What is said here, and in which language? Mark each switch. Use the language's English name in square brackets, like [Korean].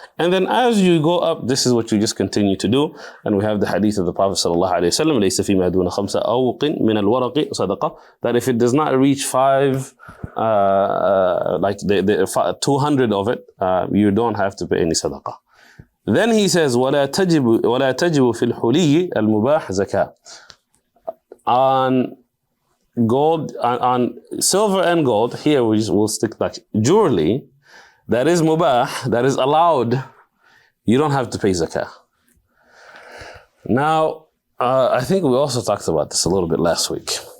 [English] And then as you go up, this is what you just continue to do. And we have the hadith of the Prophet sallallahu alaihi wasallam, [Arabic] لَيْسَ فِي مَا دُونَ خَمْسَ أَوْقٍ مِنَ الْوَرَقِ صَدَقَةً, [English] that if it does not reach 5, like the 200 of it, you don't have to pay any sadaqah. Then he says, [Arabic] وَلَا تَجِبُ فِي الْحُلِيِّ الْمُبَاحِ زَكَاةً. [English] On gold, on silver and gold, here we'll stick like jewelry, that is mubah, that is allowed, you don't have to pay zakah. Now, I think we also talked about this a little bit last week.